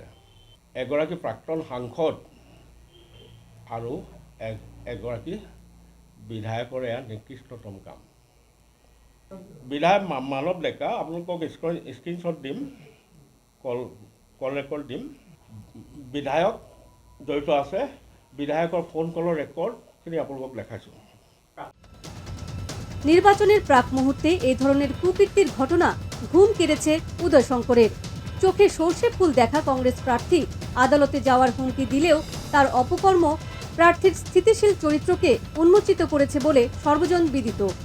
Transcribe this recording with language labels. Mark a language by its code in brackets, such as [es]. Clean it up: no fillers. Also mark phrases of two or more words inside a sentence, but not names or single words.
[as] এগৰাকী প্ৰাক্তন সাংসদ আৰু এগৰাকী বিধায়কৰ এয়া নিকৃষ্টতম কাম। বিধায়ক মানৱ ডেকা, আপোনালোকক স্ক্ৰীনশ্বট দিম, কল ৰেকৰ্ড দিম। বিধায়ক জড়িত আছে, বিধায়কৰ ফোন কলৰ ৰেকৰ্ডখিনি আপোনালোকক দেখাইছোঁ। [bn] নির্বাচনের প্রাক মুহূর্তে এই ধরনের কুকীর্তির ঘটনা ঘুম কেড়েছে উদয়শঙ্করের। চোখে সর্ষে ফুল দেখা কংগ্রেস প্রার্থী আদালতে যাওয়ার হুমকি দিলেও তার অপকর্ম প্রার্থীর স্থিতিশীল চরিত্রকে উন্মোচিত করেছে বলে সর্বজন বিদিত।